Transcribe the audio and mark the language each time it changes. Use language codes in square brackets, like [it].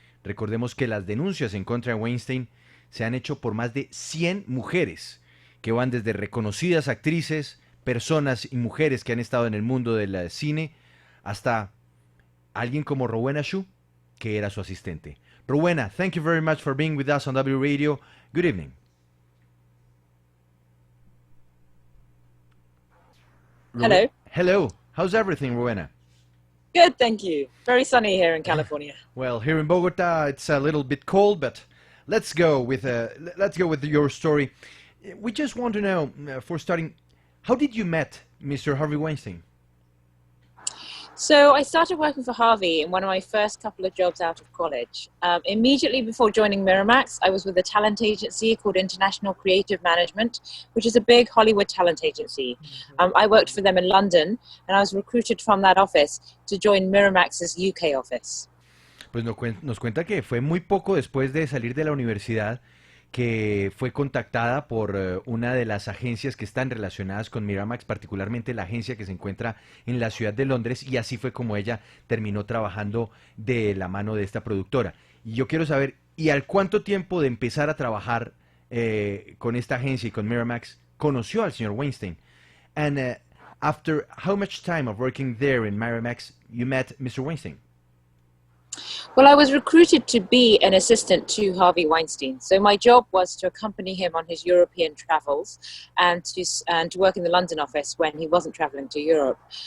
[es] Recordemos que las denuncias en contra de Weinstein se han hecho por más de 100 mujeres, que van desde reconocidas actrices, personas y mujeres que han estado en el mundo del cine, hasta alguien como Rowena Chiu, que era su asistente. [en] Rowena, thank you very much for being with us on W Radio. Good evening. Hello. Hello. How's everything, Rowena? Good, thank you. Very sunny here in California. Well, here in Bogota, it's a little bit cold, but let's go with your story. We just want to know, for starting, how did you met Mr. Harvey Weinstein? So I started working for Harvey in one of my first couple of jobs out of college. Immediately before joining Miramax, I was with a talent agency called International Creative Management, which is a big Hollywood talent agency. I worked for them in London, and I was recruited from that office to join Miramax's UK office. [es] Pues nos cuenta que fue muy poco después de salir de la universidad que fue contactada por una de las agencias que están relacionadas con Miramax, particularmente la agencia que se encuentra en la ciudad de Londres, y así fue como ella terminó trabajando de la mano de esta productora. Y yo quiero saber, ¿y al cuánto tiempo de empezar a trabajar con esta agencia y con Miramax conoció al señor Weinstein? [en] And after how much time of working there in Miramax you met Mr. Weinstein? Well, I was recruited to be an assistant to Harvey Weinstein. So my job was to accompany him on his European travels and to work in the London office when he wasn't traveling to Europe.